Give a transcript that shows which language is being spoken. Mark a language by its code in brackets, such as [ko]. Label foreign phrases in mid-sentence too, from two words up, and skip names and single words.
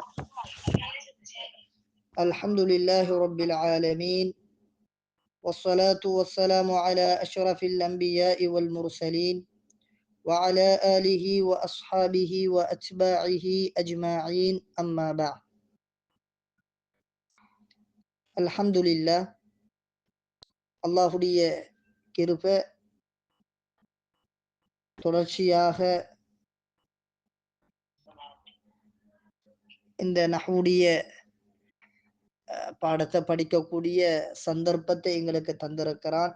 [ar] الحمد لله رب العالمين، والصلاة والسلام على أشرف الأنبياء والمرسلين وعلى آله وأصحابه وأتباعه أجمعين، أما بعد. الحمد لله. [ta] அல்லாஹுடைய கிருபை தொடர்ச்சியாக இந்த நஹ்வுடைய பாடத்தை படிக்கக்கூடிய சந்தர்ப்பத்தை எங்களுக்கு தந்திருக்கிறான்.